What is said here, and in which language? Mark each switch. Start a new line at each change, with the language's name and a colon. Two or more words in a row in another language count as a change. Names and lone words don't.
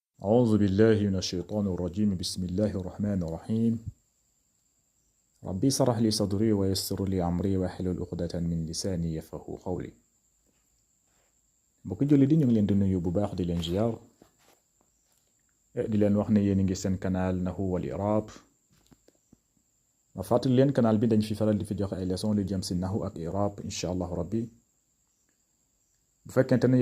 Arabic: أعوذ بالله من الشيطان الرجيم بسم الله الرحمن الرحيم ربي اشرح لي صدري ويسر لي أمري واحلل عقدة من لساني يفقهوا قولي
Wolof: mbokki julli di ñu ngi leen di nuyu bu baax di leen ziar di leen wax ne yéen a ngi seen canal Nahwu wal I'rab ma fàttali leen canal bi dañ fi faral di fi joxe ay leçon lu jëm si nahwu ak i'rab
Arabic: إن شاء الله ربي
Wolof: bu fekkente ne